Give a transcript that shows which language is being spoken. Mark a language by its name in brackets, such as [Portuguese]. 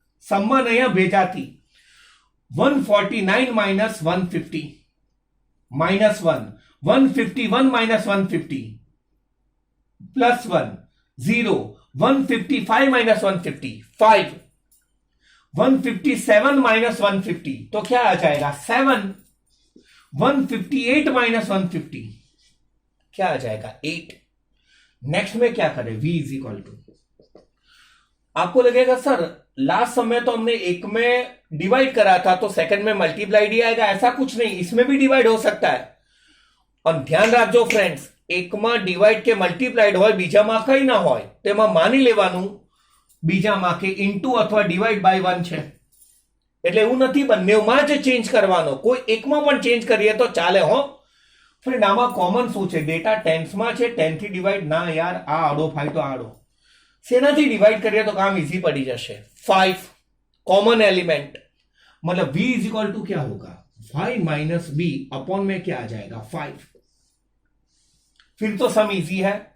[Hindi] सम्मा नहीं भेजा थी, 149 माइनस 150 -1, 151 माइनस 150 +1 0, 155 माइनस 150 5, 157 माइनस 150 तो क्या आ जाएगा 7, 158 माइनस 150 क्या आ जाएगा 8। नेक्स्ट में क्या करें, v इज इक्वल टू, आपको लगेगा सर लास्ट समय तो हमने एक में डिवाइड करा था तो सेकंड में मल्टीप्लाइड ही आएगा, ऐसा कुछ नहीं, इसमें भी डिवाइड हो सकता है। [Gujarati] અને ધ્યાન રાખજો ફ્રેન્ડ્સ, એકમાં ડિવાઈડ કે મલ્ટીપ્લાઈડ હોય, બીજામાં કંઈ ના હોય, તેમાં માની લેવાનું બીજામાં કે ઇન્ટુ અથવા ડિવાઈડ બાય 1 છે. એટલે એવું નથી બંનેમાં જ ચેન્જ કરવાનો, કોઈ એકમાં પણ ચેન્જ કરીએ તો ચાલે હો ફ્રેન્ડ. આમાં કોમન શું છે? ડેટા ટેન્સમાં છે, 10 થી ડિવાઈડ ના યાર, આ આડો 5 તો આડો, સેનાથી ડિવાઈડ કરીએ તો કામ [Hindi] इजी पड़ी जैसे 5 कॉमन एलिमेंट, मतलब v इज इक्वल टू क्या होगा, y माइनस b अपॉन में क्या आ जाएगा 5. फिर तो सम इजी है.